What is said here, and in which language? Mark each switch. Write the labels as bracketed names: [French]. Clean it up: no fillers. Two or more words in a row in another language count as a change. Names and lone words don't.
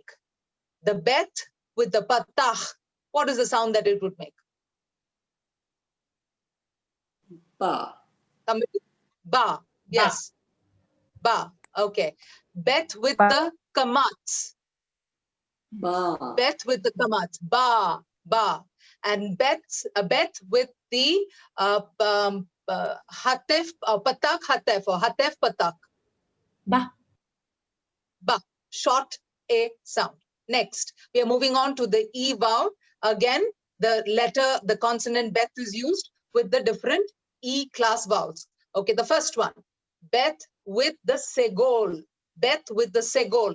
[English] The bet with the patah, what is the sound that it would make? Ba. Somebody? Ba, yes, ba, okay. Bet with the kamats. Ba. Bet with the kamats, ba, ba. And bet with the hatef, patak hatef, or hatef patak. Ba. Ba, short A sound. Next, we are moving on to the E vowel. Again, the letter, the consonant bet is used with the different E class vowels. Okay, the first one, bet with the segol. Bet with the segol.